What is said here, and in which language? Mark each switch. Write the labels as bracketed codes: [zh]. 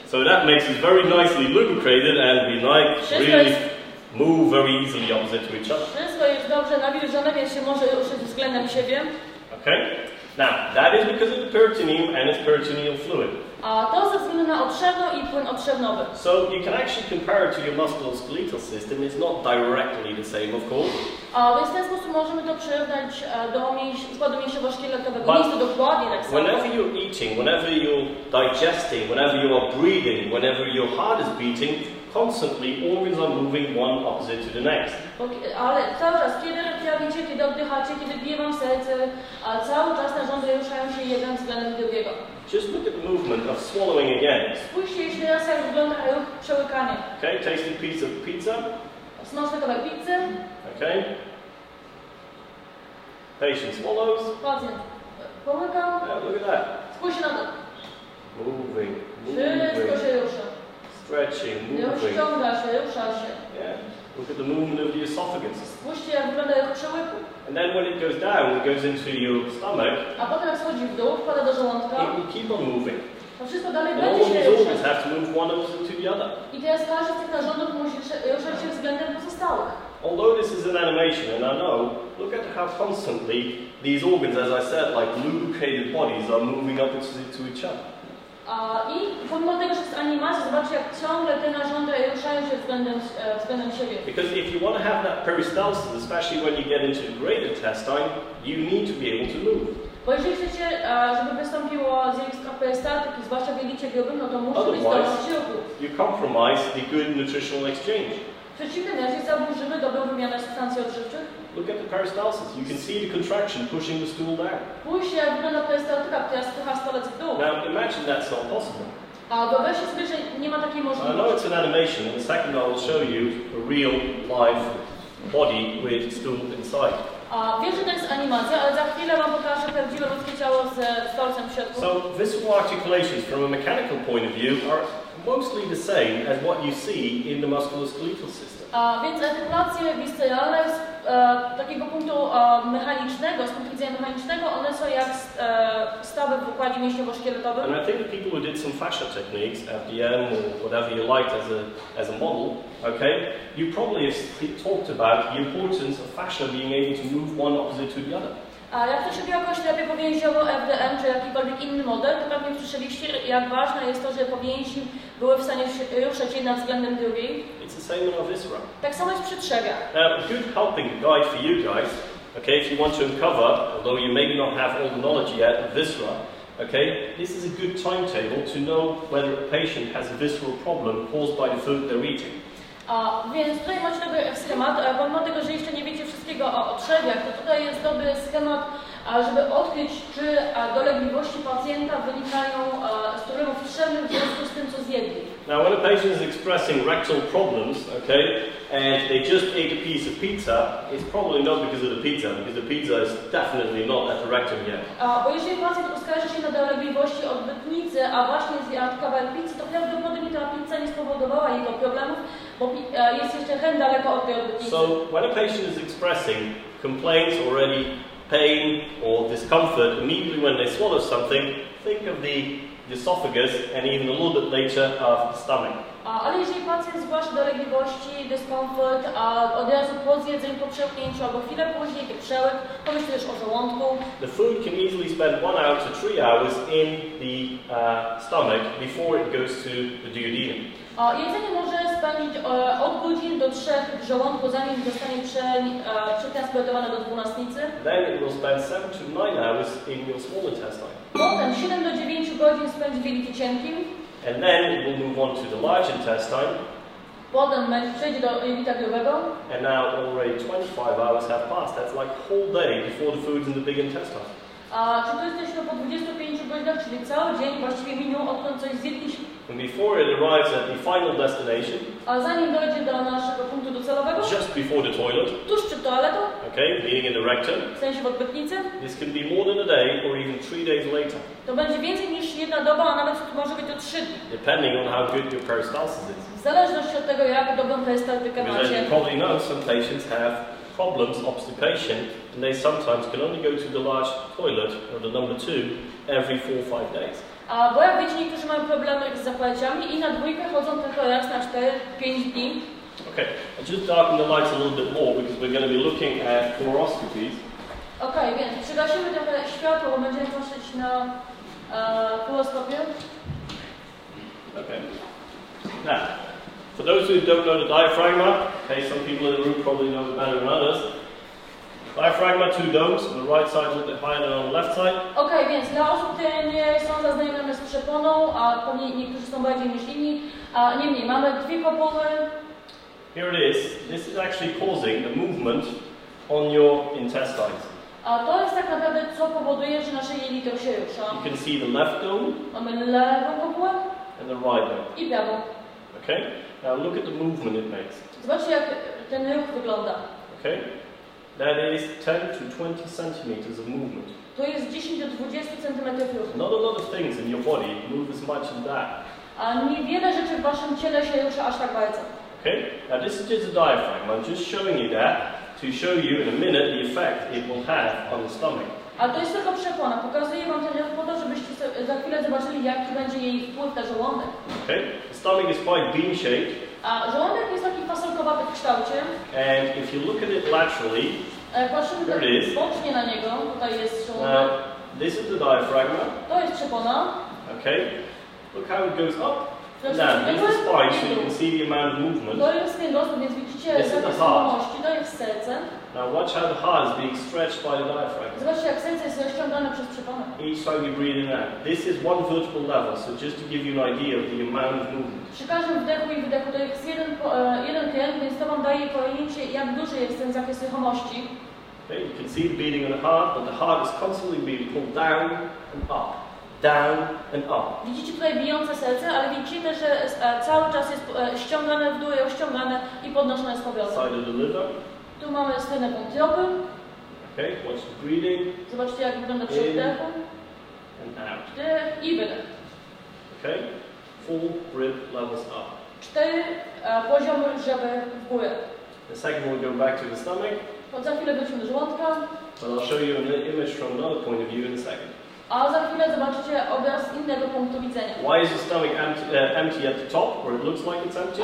[en] So that makes us very nicely lubricated and we like really move very easily opposite to each other. [pl] Wszystko jest dobrze nawilżone, więc się może ruszyć względem siebie. [en] Okay? Now, that is because of the peritoneum and its peritoneal fluid. [pl] A to ze względu na otrzewno i płyn otrzewnowy. [en] So you can actually compare it to your musculoskeletal system. It's not directly the same, of course. [pl] Więc w ten sposób możemy to przyrównać do układu mięśniowo-szkieletowego. Nie jest to dokładnie tak samo. [en] Whenever you're eating, whenever you're digesting, whenever you are breathing, whenever your heart is beating, constantly organs are moving one opposite to the next. [pl] Ale cały czas, kiedy trawicie, kiedy oddychacie, kiedy bije wam serce, cały czas narządy ruszają się jeden względem drugiego. [en] Just look at the movement of swallowing again. [pl] Spójrzcie jeszcze raz, jak wygląda ruch przełykania. [en] Okay, tasting piece of pizza. [pl] Smaczny kawałek pizzy. [en] Okay. Patient swallows. [pl] Pacjent połyka. [en] Look at that. [pl] Spójrzcie na to. [en] Moving, [pl] Wszystko [en] moving, [pl] się rusza. [en] stretching, moving. [pl] Rozciąga się, rusza się. [en] Yeah. Look at the movement of the esophagus. [pl] Spójrzcie, jak wygląda ruch przełyku. [en] And then when it goes down, it goes into your stomach. [pl] A potem jak schodzi w dół, wpada do żołądka. [en] It will keep on moving. [pl] To wszystko dalej [en] And all [pl] będzie [en] of [pl] się [en] these [pl] ruszać. [en] organs have to move one opposite to the other. [pl] I teraz każdy z tych narządów musi ruszać się względem pozostałych. [en] Although this is an animation, and I know, look at how constantly these organs, as I said, like lubricated bodies, are moving opposite to each other. [pl] I pomimo tego, że jest animacja, zobaczcie, jak ciągle te narządy ruszają się względem siebie. [en] Because if you want to have that peristalsis, especially when you get into the great intestine, you need to be able to move. [pl] Bo jeżeli chcecie, żeby wystąpiło zjawisko perystaltyki, zwłaszcza w jelicie grubym, no to musi być zdolność ruchu. [en] You compromise the good nutritional exchange. [pl] W przeciwnym razie zaburzymy dobrą wymianę substancji odżywczych. [en] Look at the peristalsis. You can see the contraction pushing the stool down. [pl] Spójrzcie, jak wygląda perystaltyka, która spycha stolec w dół. [en] Now imagine that's not possible. [pl] A wyobraźcie sobie, że nie ma takiej [en] I know [pl] możliwości. [en] it's an animation. In a second I will show you a real live body with stool inside. [pl] Wiem, że to jest animacja, ale za chwilę wam pokażę prawdziwe ludzkie ciało ze stolcem w środku. [en] So visceral articulations from a mechanical point of view are mostly the same as what you see in the musculoskeletal system. [pl] Więc artykulacje visceralne z takiego punktu mechanicznego, z punktu widzenia mechanicznego, one są jak stawy w układzie mięśniowo-szkieletowym. [en] And I think people who did some fascia techniques, FDM or whatever you liked as a model, okay, you probably have talked about the importance of fascia being able to move one opposite to the other. [pl] A jak ktoś robi jakąś terapię powięziową, FDM czy jakikolwiek inny model, to pewnie słyszeliście, jak ważne jest to, że powięzi były w stanie ruszać jedna względem drugiej. [en] It's the same in our viscera. [pl] Tak samo jest przy trzewach. [en] Now, a good helping guide for you guys, okay, if you want to uncover, although you maybe not have all the knowledge yet, of viscera, Okay, this is a good timetable to know whether a patient has a visceral problem caused by the food they're eating. [pl] Więc tutaj macie dobry schemat, pomimo tego, że jeszcze nie wiecie wszystkiego o trzewiach, to tutaj jest dobry schemat, żeby odkryć, czy dolegliwości pacjenta wynikają z problemów trzewnych w związku z tym, co zjedli. [en] Now, when a patient is expressing rectal problems, okay, and they just ate a piece of pizza, it's probably not because of the pizza, because the pizza is definitely not at the rectum yet. [pl] Bo jeżeli pacjent uskarży się na dolegliwości odbytnicy, a właśnie zjadł kawałek pizzy, to prawdopodobnie ta pizza nie spowodowała jego problemów, bo jest jeszcze hen daleko od tej odbytnicy. [en] So, when a patient is expressing complaints already, pain or discomfort, immediately when they swallow something, think of the esophagus and even a little bit later of the stomach. [pl] Ale jeżeli pacjent zgłasza dolegliwości, dyskomfort, od razu po zjedzeniu, po przełknięciu albo chwilę później, jak przełyk, pomyśl też o żołądku. [en] The food can easily spend 1 hour to 3 hours in the stomach before it goes to the duodenum. [pl] Jedzenie może spędzić od godzin do 3 w żołądku, zanim zostanie przetransportowane do dwunastnicy. [en] Then it will spend 7 to 9 hours in your small intestine. [pl] Potem 7 do 9 godzin spędzi w jelicie cienkim. [en] And then it will move on to the large intestine. [pl] Potem przejdzie do jelita grubego. [en] And now already 25 hours have passed. That's like a whole day before the food's in the big intestine. [pl] Czy to jesteśmy po 25 godzinach, czyli cały dzień właściwie minął, odkąd coś zjedliśmy. [en] And before it arrives at the final destination, [pl] A zanim dojdzie do naszego punktu docelowego, [en] just before the toilet, [pl] tuż przed toaletą, [en] okay, meaning in the rectum, [pl] w sensie w odbytnicy, [en] this can be more than a day or even 3 days later, [pl] to będzie więcej niż jedna doba, a nawet może być to 3 dni. [en] depending on how good your peristalsis is. [pl] W zależności od tego, jak dobrą perystaltykę [en] Because as [pl] macie. [en] you probably know, some patients have problems, obstipation, and they sometimes can only go to the large toilet, or the number 2, every 4 or 5 days. [pl] Bo jak wiecie, niektórzy mają problemy z zapaleciami i na dwójkę chodzą tylko raz na 4-5 dni. [en] Okay, I'll just darken the lights a little bit more because we're going to be looking at fluoroscopies. [pl] Okej, więc przygasimy trochę światło, bo będziemy patrzeć na fluoroskopię. [en] Okay. Now, for those who don't know the diaphragma, okay, some people in the room probably know it better than others. Diaphragma, 2 domes, on the right side a little bit higher than on the left side. [pl] Okej, więc dla osób, które nie są zaznajomione z przeponą, a pewnie niektórzy są bardziej niż inni, niemniej mamy dwie kopuły. [en] Here it is. This is actually causing the movement on your intestines. [pl] A to jest tak naprawdę, co powoduje, że nasze jelito się rusza. [en] You can see the left dome [pl] Mamy lewą kopułę [en] and the right dome. [pl] i prawą. [en] Okay? Now look at the movement it makes. [pl] Zobaczcie, jak ten ruch wygląda. [en] Okay? That is 10 to 20 centimeters of movement. [pl] To jest 10 do 20 cm ruchu. [en] Not a lot of things in your body move as much as that. [pl] A niewiele rzeczy w waszym ciele się rusza aż tak bardzo. [en] Okay? Now this is just a diaphragm. I'm just showing you that to show you in a minute the effect it will have on the stomach. [pl] A to jest tylko przepłona. Pokazuję wam ten ruch po to, żebyście za chwilę zobaczyli, jaki będzie jej wpływ na żołądek. [en] Okay? The stomach is quite bean-shaped. [pl] A żołądek jest taki fasolkowaty w kształcie. [en] And if you look at it laterally, [pl] Patrzymy tak bocznie na niego. Tutaj jest żołądek. [en] now this is the diaphragma. [pl] To jest przepona. [en] Okay? Look how it goes up and down. This is spine, so you can see the amount of movement. [pl] To jest kręgosłup, więc widzicie [en] This is the [pl] zakres [en] heart. [pl] ruchomości. To jest serce. [en] Now watch how the heart is being stretched by the diaphragm. [pl] Zobaczcie, jak serce jest rozciągane przez przeponę. [en] Each time you breathe in and out. This is one vertebral level, so just to give you an idea of the amount of movement. [pl] Przy każdym wdechu i wydechu to jest jeden kręg, więc to wam daje pojęcie, jak duży jest ten zakres ruchomości. [en] Okay, you can see the beating of the heart, but the heart is constantly being pulled down and up, down and up. [pl] Widzicie tutaj bijące serce, ale widzicie też, że cały czas jest ściągane w dół, ściągane i podnoszone z powrotem. [en] Side of the liver. [pl] Tu mamy stronę wątroby. [en] Okay, watch the breathing. [pl] Zobaczcie, jak wygląda przy wdechu. [en] And out. [pl] Wdech i wydech. [en] Okay, full rib levels up. [pl] 4 poziomy żeber w górę. [en] The second will go back to the stomach. [pl] Za chwilę wrócimy do żołądka. [en] But I'll show you an image from another point of view in a second. [pl] A za chwilę zobaczycie obraz z innego punktu widzenia. [en] Why is the stomach empty at the top, where it looks like it's empty?